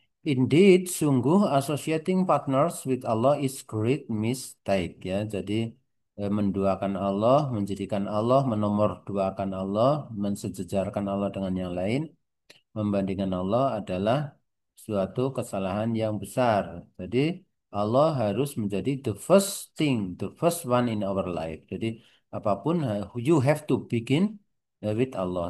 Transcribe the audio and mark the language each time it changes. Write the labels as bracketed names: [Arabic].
[English] Indeed, [Indonesian] sungguh [English] associating partners with Allah is great mistake ya. [Indonesian] Jadi menduakan Allah, menjadikan Allah, menomorduakan Allah, mensejajarkan Allah dengan yang lain, membandingkan Allah adalah suatu kesalahan yang besar. Jadi Allah harus menjadi [English] the first thing, the first one in our life. [Indonesian] Jadi apapun [English] you have to begin with Allah.